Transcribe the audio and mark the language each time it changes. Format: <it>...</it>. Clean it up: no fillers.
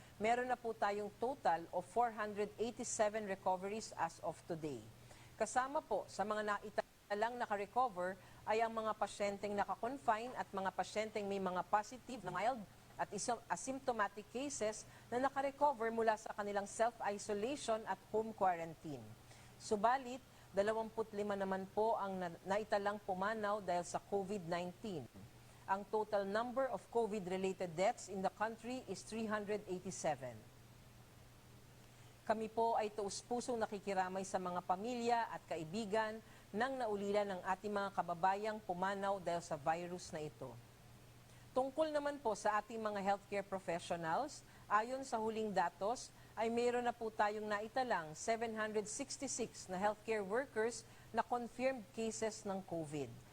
<tl>Meron na po tayong</tl> <en>total of 487 recoveries as of today.</en> <tl>Kasama po sa mga naitalang nakarecover ay ang mga pasyenteng nakakonfine at mga pasyenteng may mga positive na mild at asymptomatic cases na nakarecover mula sa kanilang self-isolation at home quarantine. Subalit, 25 naman po ang naitalang pumanaw dahil sa COVID-19.</tl> <en>Ang total number of COVID-related deaths in the country is 387.</en> <tl>Kami po ay taus-pusong nakikiramay sa mga pamilya at kaibigan ng naulila ng ating mga kababayang pumanaw dahil sa virus na ito. Tungkol naman po sa ating mga healthcare professionals, ayon sa huling datos, ay mayroon na po tayong naitalang 766 na healthcare workers na confirmed cases ng COVID.</tl>